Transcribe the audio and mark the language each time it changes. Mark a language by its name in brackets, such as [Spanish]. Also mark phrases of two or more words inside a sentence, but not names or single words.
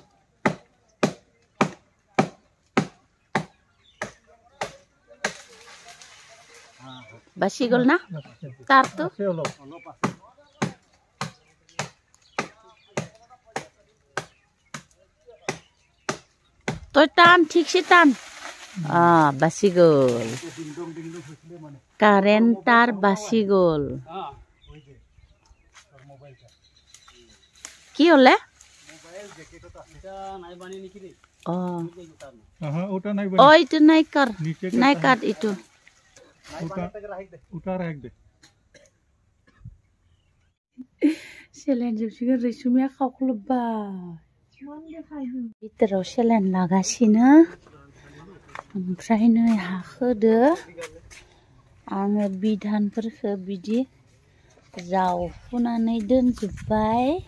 [Assamese] বাচি গ'ল না তাৰটো তই টান ঠিকছে টান বাচি গ'ল কাৰেণ্ট তার বাচি গ'ল কি হলে এইটো নাই কাট এইটো [Bodo] सेलेन जोबसिगोन रैसुमिया खावख्लबबाय बिथोराव सेलेन लागासिनो ओमफ्राय नै हाखोदो आङो बिधानफोरखौ बिदि जावफुनानै दोनजोब्बाय